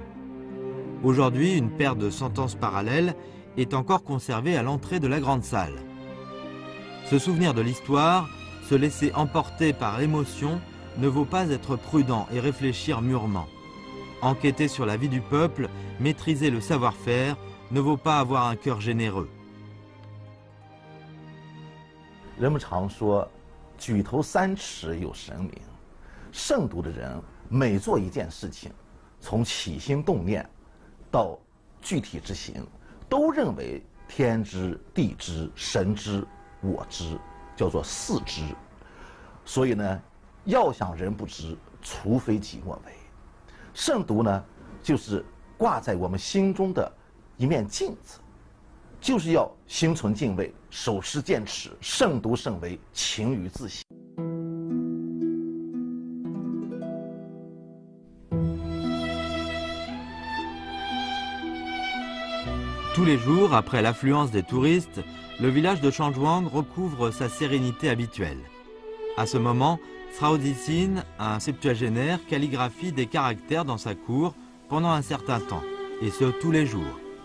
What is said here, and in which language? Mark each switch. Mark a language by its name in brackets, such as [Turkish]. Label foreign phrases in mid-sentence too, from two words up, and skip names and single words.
[French] Aujourd'hui, une paire de sentences parallèles est encore conservée à l'entrée de la grande salle. Se souvenir de l'histoire, se laisser emporter par l'émotion, ne vaut pas être prudent et réfléchir mûrement. Enquêter sur la vie du peuple, maîtriser le savoir-faire, ne vaut pas avoir un cœur généreux. [Chinese] 人们常说，举头三尺有神明。慎独的人每做一件事情，从起心动念到具体执行，都认为天知、地知、神知、我知，叫做四知。所以呢，要想人不知，除非己莫为。慎独呢，就是挂在我们心中的一面镜子。就是要心存敬畏，手持剑尺，慎独慎微，勤于自省。 [French] Tous les jours, après l'affluence des touristes, le village de Changjuang recouvre sa sérénité habituelle. À ce moment, Cao Zixin, un septuagénaire, calligraphie des caractères dans sa cour pendant un certain temps, et ce tous les jours.